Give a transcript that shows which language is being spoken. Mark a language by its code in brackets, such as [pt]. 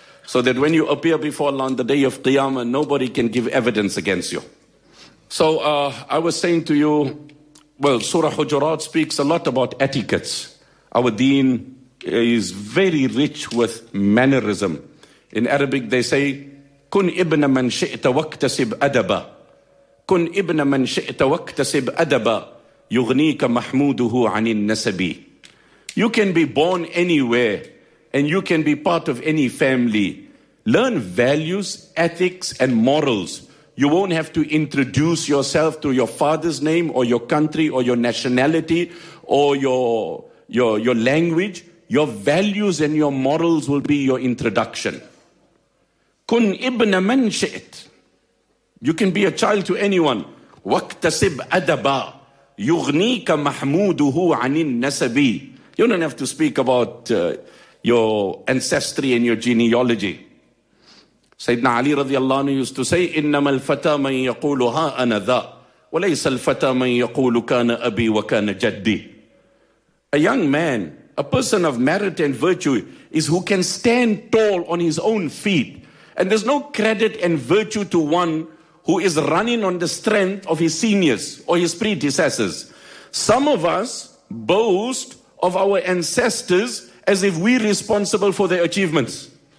[en] So that when you appear before Allah on the day of qiyamah, nobody can give evidence against you. So I was saying to you, well, Surah Hujurat speaks a lot about etiquettes. Our deen is very rich with mannerism. In Arabic, they say, [ar] كن ابن من شئت واكتسب أدبا كن ابن من شئت واكتسب أدبا يغنيك محموده عن النسب. [en] You can be born anywhere and you can be part of any family. Learn values, ethics and morals You won't have to introduce yourself through your father's name or your country or your nationality or your language. Your values and your morals will be your introduction. [ar] Kun ibn man shi'it. [en] You can be a child to anyone. [ar] Waqtasib adaba yughnika mahmuduhu 'anin nasabi. [en] You don't have to speak about your ancestry and your genealogy. Sayyidina Ali radiallahu anhu used to say, [ar] إِنَّمَا الْفَتَى مَنْ يَقُولُ هَا أَنَا ذَا وَلَيْسَ الْفَتَى مَنْ يَقُولُ كَانَ أَبِي وَكَانَ جَدِّي. [en] A young man, a person of merit and virtue, is who can stand tall on his own feet. And there's no credit and virtue to one who is running on the strength of his seniors or his predecessors. Some of us boast of our ancestors as if we're responsible for their achievements.